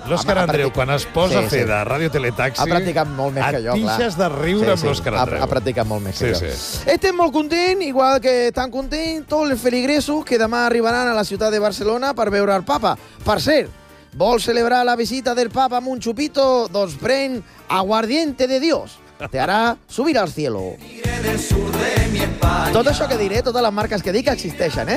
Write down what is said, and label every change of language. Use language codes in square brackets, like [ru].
[ca] L'Òscar Andreu, quan es posa a fer de Ràdio Teletaxi... Ha practicat molt més que jo, clar. Et pixes de riure amb l'Òscar Andreu. Ha practicat molt més que jo. Estem molt contents, igual que estan contents tots els feligresos que demà arribaran a la ciutat de Barcelona per veure el Papa. Per cert, vols celebrar la visita del Papa amb un xupito? Doncs pren aguardiente de Dios. [es] Te hará subir al cielo. [ca] Tot això que diré, totes les marques que dic existeixen, eh?